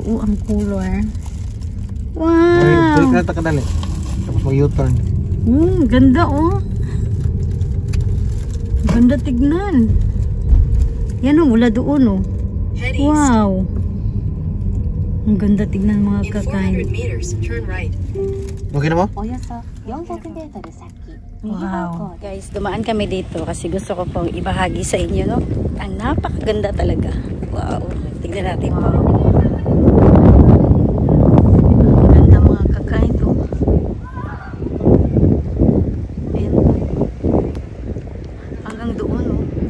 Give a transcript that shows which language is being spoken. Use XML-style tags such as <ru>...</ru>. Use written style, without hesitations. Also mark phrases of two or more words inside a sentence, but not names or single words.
<tl>Ang color. Wow! Tuloy ka na kadali. Tapos may U-turn. Ganda, oh. Ganda tignan. Yan, oh. Mula doon, oh.</tl> <en>Head east.</en> <tl>Wow! Ang ganda tignan mga</tl> <en>In 400</en> <tl>kakain.</tl> <en>meters, turn right.</en> <tl>Okay na mo?</tl> <ja>およそ400メートル先、右方 Wow. 向</ja> <tl>Guys, dumaan kami dito kasi gusto ko pong ibahagi sa inyo, no? Ang napakaganda talaga. Wow. Tignan natin po. Ang ganda mga kakain to. Ayan. Hanggang doon, no?</tl>